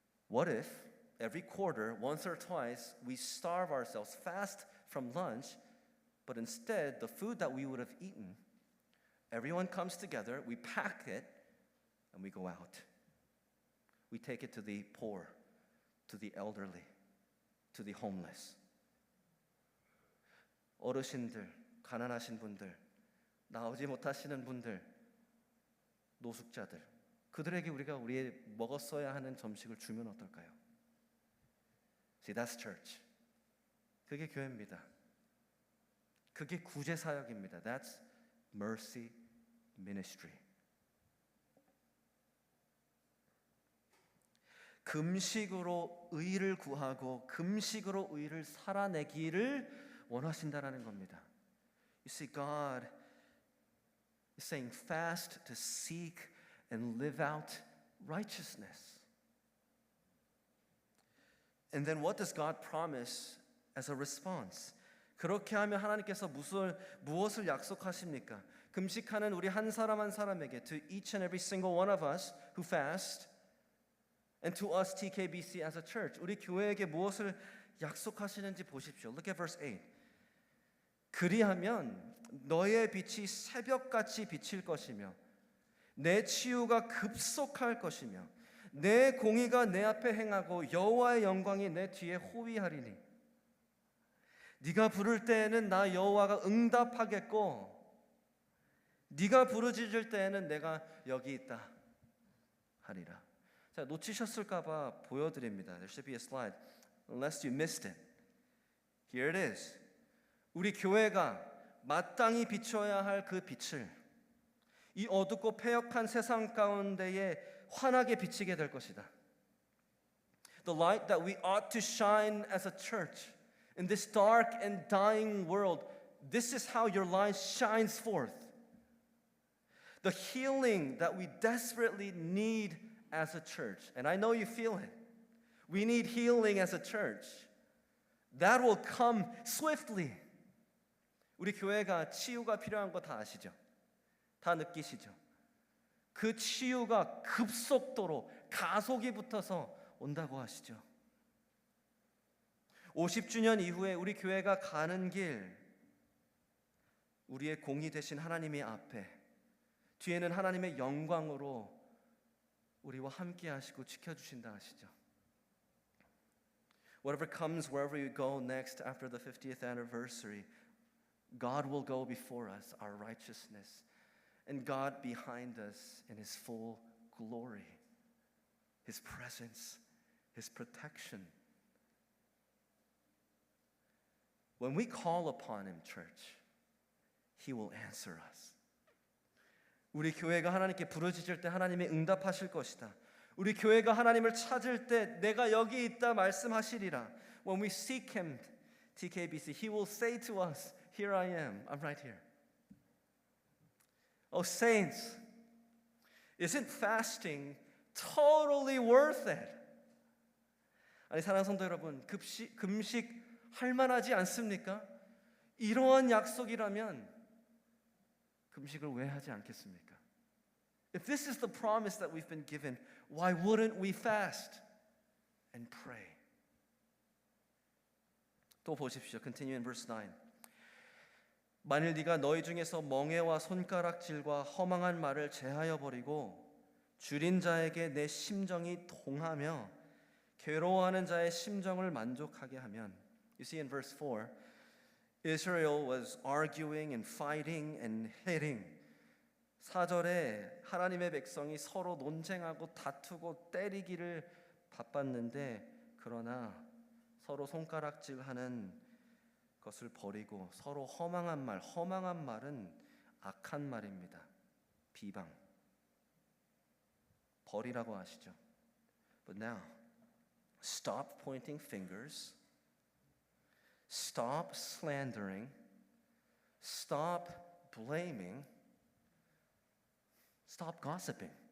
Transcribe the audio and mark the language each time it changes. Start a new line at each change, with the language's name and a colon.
English: What if every quarter, once or twice, we starve ourselves, fast from lunch, but instead the food that we would have eaten, everyone comes together, we pack it, and we go out. We take it to the poor, to the elderly, to the homeless.
Korean: 어르신들, 가난하신 분들, 나오지 못하시는 분들, 노숙자들, 그들에게 우리가 우리의 먹었어야 하는 점식을 주면 어떨까요?
English: See, that's church.
Korean: 그게 교회입니다. 그게 구제 사역입니다.
English: That's mercy ministry.
Korean: 금식으로 의를 구하고 금식으로 의를 살아내기를 원하신다라는 겁니다.
English: You see, God is saying fast to seek and live out righteousness. And then what does God promise as a response?
Korean: 그렇게 하면 하나님께서 무엇을 약속하십니까? 금식하는 우리 한 사람 한 사람에게,
English: to each and every single one of us who fast, and to us TKBC as a church,
Korean: 우리 교회에게 무엇을 약속하시는지 보십시오.
English: Look at verse 8.
Korean: 그리하면 너의 빛이 새벽같이 비칠 것이며 내 치유가 급속할 것이며 내 공의가 내 앞에 행하고 여호와의 영광이 내 뒤에 호위하리니 네가 부를 때에는 나 여호와가 응답하겠고 네가 부르짖을 때에는 내가 여기 있다 하리라. 자, 놓치셨을까 봐 보여드립니다.
English: There should be a slide unless you missed it. Here it is.
Korean: 우리 교회가 마땅히 비춰야 할 그 빛을 이 어둡고 패역한 세상 가운데에 환하게 비치게 될 것이다.
English: The light that we ought to shine as a church in this dark and dying world, this is how your light shines forth. The healing that we desperately need as a church, and I know you feel it. We need healing as a church. That will come swiftly.
Korean: 우리 교회가 치유가 필요한 거 다 아시죠? 다 느끼시죠? 그 치유가 급속도로 가속이 붙어서 온다고 하시죠. 50주년 이후에 우리 교회가 가는 길, 우리의 공의 되신 하나님의 앞에 뒤에는 하나님의 영광으로 우리와 함께 하시고 지켜주신다 하시죠.
English: Whatever comes wherever you go next after the 50th anniversary, God will go before us, our righteousness, and God behind us in His full glory, His presence, His protection. When we call upon Him, church, He will answer us.
Korean: 우리 교회가 하나님께 부르짖을 때 하나님이 응답하실 것이다. 우리 교회가 하나님을 찾을 때 내가 여기 있다 말씀하시리라.
English: When we seek Him, TKBC, He will say to us, Here I am, I'm right here. Oh saints, isn't fasting totally worth it?
Korean: 아니 사랑하는 성도 여러분, 금식 할 만하지 않습니까? 이러한 약속이라면 금식을 왜 하지 않겠습니까?
English: If this is the promise that we've been given, why wouldn't we fast and pray?
Korean: 또 보십시오.
English: Continue in verse 9.
Korean: 만일 네가 너희 중에서 멍에와 손가락질과 허망한 말을 제하여 버리고 줄인 자에게 내 심정이 동하며 괴로워하는 자의 심정을 만족하게 하면,
English: You see in verse 4, Israel was arguing and fighting and hitting.
Korean: 4절에 하나님의 백성이 서로 논쟁하고 다투고 때리기를 바빴는데 그러나 서로 손가락질하는 것을 버리고 서로 허망한 말은 악한 말입니다. 비방. 버리라고 하시죠.
English: But now, stop pointing fingers. Stop slandering. Stop blaming, stop gossiping.